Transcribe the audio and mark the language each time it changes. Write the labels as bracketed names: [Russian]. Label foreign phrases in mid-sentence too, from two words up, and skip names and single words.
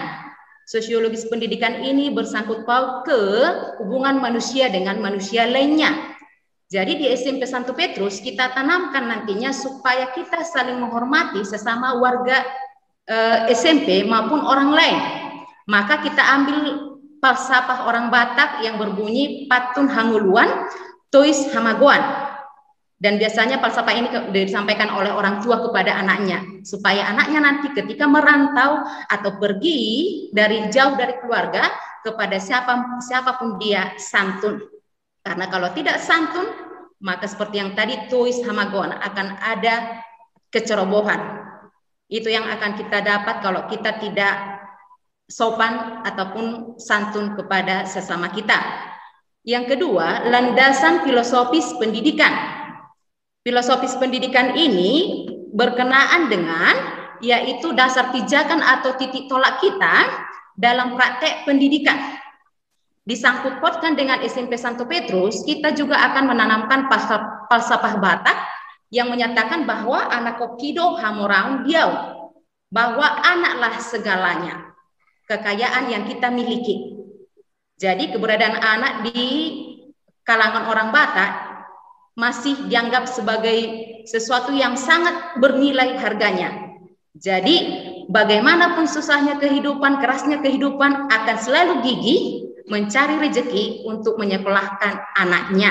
[Indonesian] Sosiologis pendidikan ini bersangkut paut ke hubungan manusia dengan manusia lainnya. Jadi di SMP Santo Petrus kita tanamkan nantinya supaya kita saling menghormati sesama warga SMP maupun orang lain. Maka kita ambil falsafah orang Batak yang berbunyi [Batak Toba] patun hanguluan, tois hamagoan. [Indonesian] Dan biasanya falsafah ini disampaikan oleh orang tua kepada anaknya, supaya anaknya nanti ketika merantau atau pergi dari jauh dari keluarga kepada siapapun dia santun. Karena kalau tidak santun, maka seperti yang tadi [Batak Toba] tois hamagoan [Indonesian] akan ada kecerobohan. Itu yang akan kita dapat kalau kita tidak sopan ataupun santun kepada sesama kita. Yang kedua, landasan filosofis pendidikan. Filosofis pendidikan ini berkenaan dengan yaitu dasar pijakan atau titik tolak kita dalam praktek pendidikan. Disangkut pautkan dengan SMP Santo Petrus, kita juga akan menanamkan falsafah Batak yang menyatakan bahwa [Batak Toba] anak kokido hamorang diau, [Indonesian] bahwa anaklah segalanya, kekayaan yang kita miliki. Jadi keberadaan anak di kalangan orang Batak masih dianggap sebagai sesuatu yang sangat bernilai harganya. Jadi bagaimanapun susahnya kehidupan, kerasnya kehidupan, akan selalu gigih mencari rezeki untuk menyekolahkan anaknya.